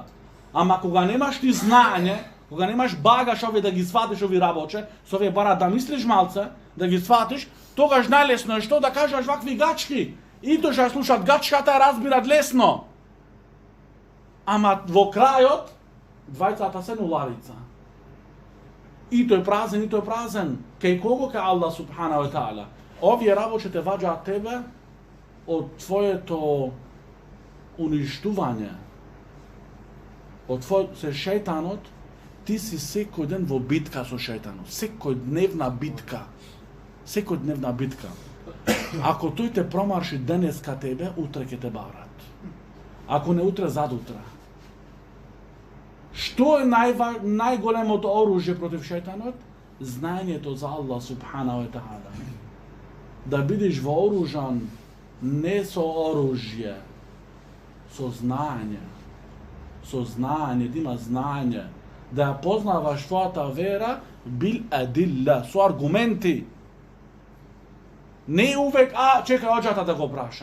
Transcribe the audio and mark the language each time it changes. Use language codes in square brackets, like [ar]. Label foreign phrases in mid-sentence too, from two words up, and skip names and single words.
[mk] Ама кога немаш ти знаење, кога немаш багаж овие да ги сватиш овие работи, со овие бара да мислиш малце, да ги сватиш, тогаш најлесно е што да кажеш вакви гачки. И тоа што слушаат гачката ја разбират лесно. Ама во крајот двајцата се нуларица. И тој празен, и тој празен. Кај кого? [ar] Кај الله سبحانه وتعالى. [mk] Овие работи те ваѓаат тебе од твоето уништување. Од се шејтанот, ти си секој ден во битка со шејтанот. Секојдневна битка. Секојдневна битка. Ако тој те промарши денеска тебе, утре ќе те барат. Ако не утре, задутре. Што е најголемото оружје против шејтанот? Знаењето за [ar] الله سبحانه وتعالى. [mk] Да бидеш вооружан не со оружје, со знаење. Со знаење, да има знаење. Да ја познаваш твојата вера [ar] بالأدلة, [mk] со аргументи. Не увек, чекај оđата да го праша.